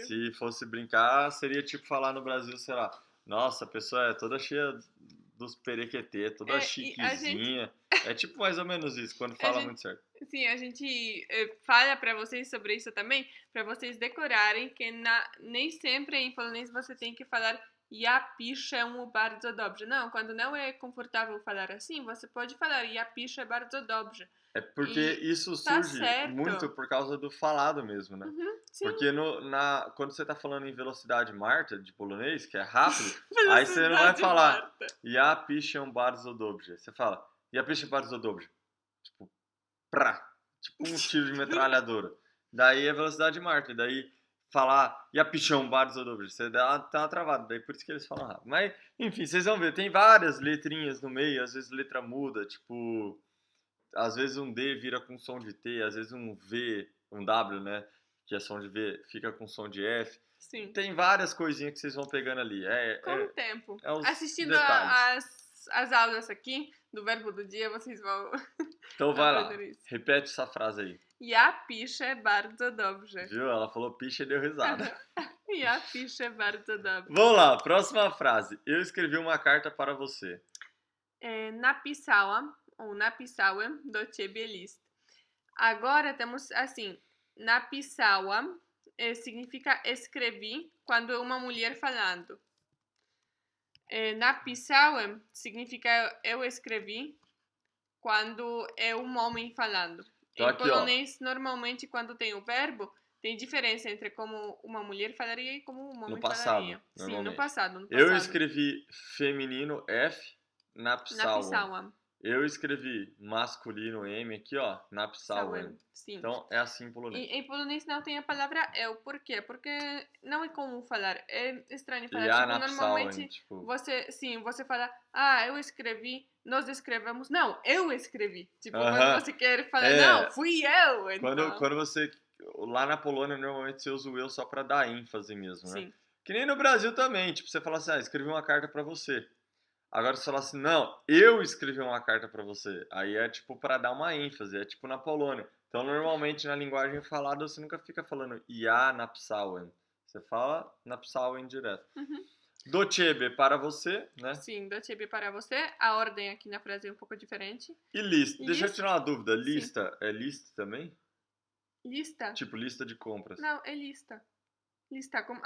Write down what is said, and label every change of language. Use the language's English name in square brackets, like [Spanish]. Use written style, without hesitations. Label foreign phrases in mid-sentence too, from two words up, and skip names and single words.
[Portuguese] Se fosse brincar, seria tipo falar no Brasil, sei lá, nossa, a pessoa é toda cheia dos perequetê, toda E a gente, chiquezinha. É tipo mais ou menos isso, quando a fala gente, muito certo. sim, a gente fala pra vocês sobre isso também, pra vocês decorarem que nem sempre em polonês você tem que falar [Polish] ja piszę bardzo dobrze. [Portuguese] Não, quando não é confortável falar assim, você pode falar [Polish] ja piszę bardzo dobrze. [Portuguese] É porque E isso tá surge certo. muito por causa do falado mesmo, né? Uhum, sim. Porque quando você tá falando em velocidade Marta, de polonês, que é rápido, aí você não vai Velocidade falar Marta. [Polish] ja piszę bardzo dobrze. [Portuguese] Você fala [Polish] ja piszę bardzo dobrze. [Portuguese] Tipo, prá. Tipo um tiro de metralhadora. Daí é velocidade Marta. Daí falar [Polish] ja piszę bardzo dobrze. [Portuguese] Você tá travado. Daí por isso que eles falam rápido. Mas, enfim, vocês vão ver. Tem várias letrinhas no meio. Às vezes letra muda. Tipo, às vezes um D vira com som de T. Às vezes um V, um W, né? Que é som de V, fica com som de F. Sim. Tem várias coisinhas que vocês vão pegando ali. Com o tempo. é os Assistindo detalhes. as aulas aqui do verbo do dia, vocês vão Então vai lá, aprender isso. repete essa frase aí. [Polish] Ja piszę bardzo dobrze. [Portuguese] Viu? Ela falou picha e deu risada. [Polish] Ja piszę bardzo dobrze. [Portuguese] Vamos lá, próxima frase. Eu escrevi uma carta para você. [Polish] Napisałam ou napisałem do ciebie list. [Portuguese] Agora temos assim, napisałam significa escrevi quando é uma mulher falando. Napisałem significa eu escrevi quando é um homem falando. Então Em aqui, polonês, normalmente, quando tem o verbo, tem diferença entre como uma mulher falaria e como um homem No passado, falaria. Sim, normalmente. no passado. Eu escrevi feminino F, napisałem. Napisałam. Eu escrevi masculino M aqui, ó, napisałem. Sim. Então é assim em polonês. E em polonês não tem a palavra eu. Por quê? Porque não é comum falar. É estranho falar. Ja Tipo, napisałem, normalmente, tipo... você fala, eu escrevi, nós escrevemos. Não, eu escrevi. Tipo, Aham. quando você quer falar, É. não, fui eu. Então, Quando você... Lá na Polônia, normalmente você usa o eu só pra dar ênfase mesmo, né? sim. Que nem no Brasil também. Tipo, você fala assim, escrevi uma carta pra você. Agora você fala assim, não, eu escrevi uma carta pra você. Aí é tipo pra dar uma ênfase, é tipo na Polônia. Então normalmente na linguagem falada você nunca fica falando [Polish] ja napisałem. [Portuguese] Você fala napisałem direto. Uhum. [Polish] Do ciebie [Portuguese] para você, né? Sim, [Polish] do ciebie [Portuguese] para você. A ordem aqui na frase é um pouco diferente. E lista. Deixa eu Lista. tirar uma dúvida. Sim. Lista é lista também? Lista? Tipo lista de compras. Não, é lista. Lista como